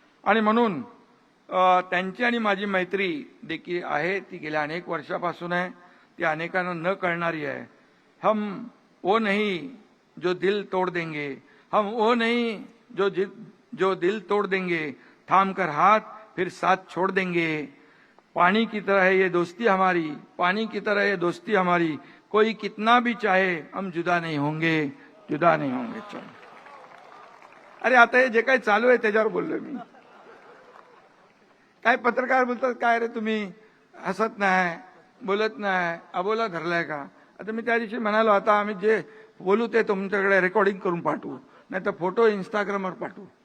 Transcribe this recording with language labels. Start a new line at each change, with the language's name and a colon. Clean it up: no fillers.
Marathi: आणि म्हणून त्यांची आणि माझी मैत्री देखील आहे, ती गेल्या अनेक वर्षापासून आहे, ती अनेकांना न कळणारी आहे.
Hindi: हम वो नहीं जो दिल तोड़ देंगे, हम वो नहीं जो दिल तोड़ देंगे, थाम कर हाथ फिर साथ छोड़ देंगे. पानी की तरह है ये दोस्ती हमारी, पानी की तरह ये दोस्ती हमारी, कोई कितना भी चाहे हम जुदा नहीं होंगे, जुदा नहीं होंगे.
Marathi: चलो, अरे आता हे जे काही चालू आहे त्याच्यावर बोललो मी. काय पत्रकार बोलतात, काय रे तुम्ही हसत नाही, बोलत नाही, अबोला धरलाय का? आता मी त्या दिवशी म्हणालो, आता आम्ही जे बोलू ते तुमच्याकडे रेकॉर्डिंग करून पाठवू, नाही तर फोटो इंस्टाग्रामवर पाठवू.